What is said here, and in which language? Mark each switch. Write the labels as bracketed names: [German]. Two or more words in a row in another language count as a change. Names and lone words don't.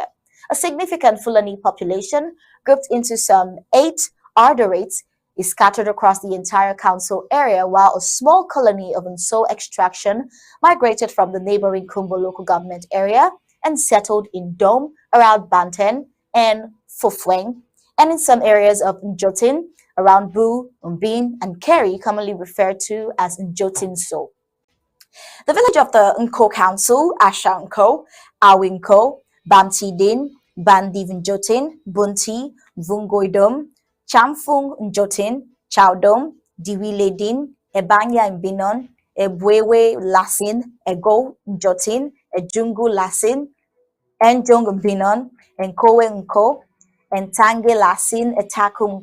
[English] A significant Fulani population, grouped into some 8 Ardorites, is scattered across the entire council area, while a small colony of Nso extraction migrated from the neighboring Kumbo local government area and settled in Dome around Banten and Fofweng, and in some areas of Njotin around Bu, Umbin, and Keri, commonly referred to as Njotin So. The village of the Nkor Council, Ashanko, Awinko, Bamtidin, Bandivnjotin, Bunti, Vungoidom, Chamfung Njotin, Chowdom, Diwiledin, Ebanya Mbinon, Ebwewe Lasin, Ego Njotin, Ejungu Lasin, Enjong Mbinon, Enkowe Nko, Entange Lasin, Etakum